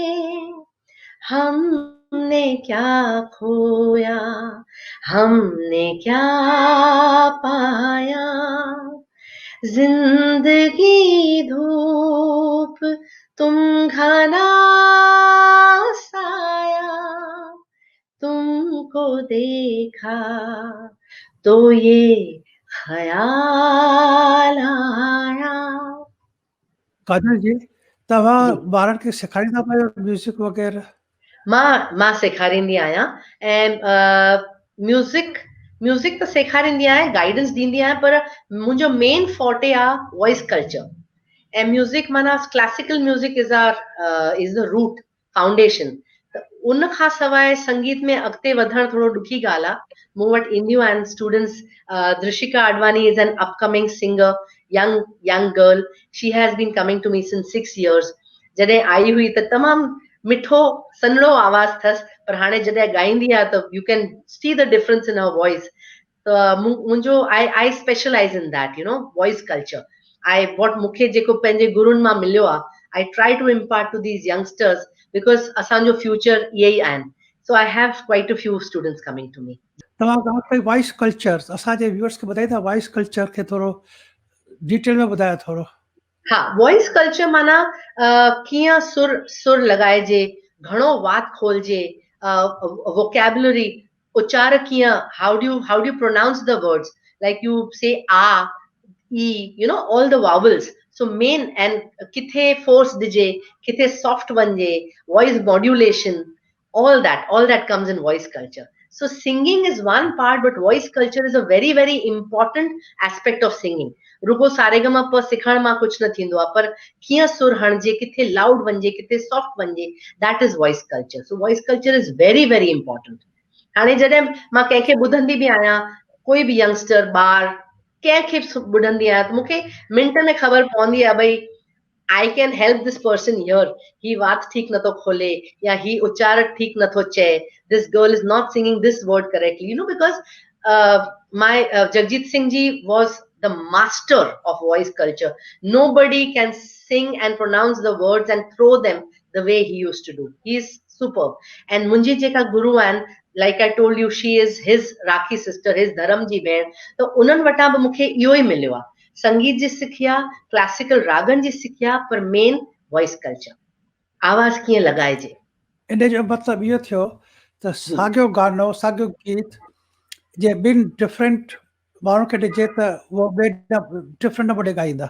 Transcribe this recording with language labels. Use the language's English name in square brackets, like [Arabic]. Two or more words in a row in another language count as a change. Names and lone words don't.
[Hindi] हमने क्या खोया, हमने क्या पाया, जिंदगी धूप तुम घना साया, तुम तुमको देखा तो ये ख्याल आया। [Sindhi] काजल जी, तव्हां ॿारनि खे सेखारींदा पियो म्यूज़िक वग़ैरह? मां सेखारींदी आहियां ऐं म्यूज़िक त सेखारींदी आहियां, गाइडेंस ॾींदी आहियां, पर मुंहिंजो [English] main forte [Sindhi] आहे [English] voice culture [Sindhi] ऐं म्यूज़िक माना [English] classical music is the root foundation. [Sindhi] त उन खां सवाइ संगीत में अॻिते वधणु थोरो ॾुखी ॻाल्हि आहे। मूं वटि ईंदियूं आहिनि स्टूडेंट्स। [English] Drishika Advani is an upcoming singer, young girl. She has been coming to me since 6 years. [Sindhi] जॾहिं आई हुई त तमामु मिठो सन्हड़ो आवाज़ अथसि, पर हाणे जॾहिं ॻाईंदी आहे त [English] you can see the difference in her voice. [Sindhi] त मुंहिंजो [English] I specialize in that, you know, voice culture. [Sindhi] मूंखे जेको पंहिंजे गुरुनि मां मिलियो आहे, [English] I try to impart to these youngsters because [Sindhi] असांजो फ्यूचर इहे ई आहिनि। [English] So I have quite a few students coming to me. [Sindhi] तव्हां ॻाल्हि कई [English] voice culture, [Sindhi] असांजे व्यूअर्स खे ॿुधाईंदा [English] voice culture [Sindhi] खे थोरो डिटेल में ॿुधायो थोरो। हा, [English] voice culture [Sindhi] माना कीअं सुर लॻाइजे, घणो वात खोलजे, वोकेबुलरी, उचार कीअं, [English] How do you pronounce the words, like you say a, e, You know, all the vowels. [Sindhi] सो मेन एंड किथे फोर्स ॾिजे, किथे सॉफ्ट वञे, [English] voice modulation, all that comes in voice culture. So singing is one part, but voice culture is a very very important aspect of singing. [Sindhi] रुगो सारेगमा प सिखण मां कुछ न थींदो आहे, पर कीअं सुर हणजे, किथे लाउड वञे, किथे सॉफ्ट वञे, [English] That is voice culture. So voice culture is very very important. [Sindhi] हाणे जॾहिं मां कंहिंखे ॿुधंदी बि आहियां, कोई बि यंगस्टर, ॿार, कंहिंखे ॿुधंदी आहियां त मूंखे मिंट में ख़बर पवंदी आहे भई [English] I can help this person here. [Sindhi] ही वात ठीक न तो खोले, या ही उच्चारण ठीक न तो चे, [English] this girl is not singing this word correctly, you know, because Jagjit Singh ji was the master of voice culture. Nobody can sing and pronounce the words and throw them the way he used to do. He is superb. And [Sindhi] मुंहिंजी जेका गुरु [English] and like I told you, she is his Rakhi sister, his [Sindhi] धरम जी भेण. तो उन्हनि वटां बि मूंखे इहो ई मिलियो आहे, संगीत जी सिखिया, क्लासिकल रागन जी सिखिया, पर मेन वॉइस कल्चर, आवाज कीअं लॻाइजे। इन जो मतिलबु इहो थियो त साॻियो गानो, साॻियो गीत जे ॿिनि डिफरेंट माण्हुनि खे ॾिजे त उहो डिफरेंट नमूने ॻाईंदा।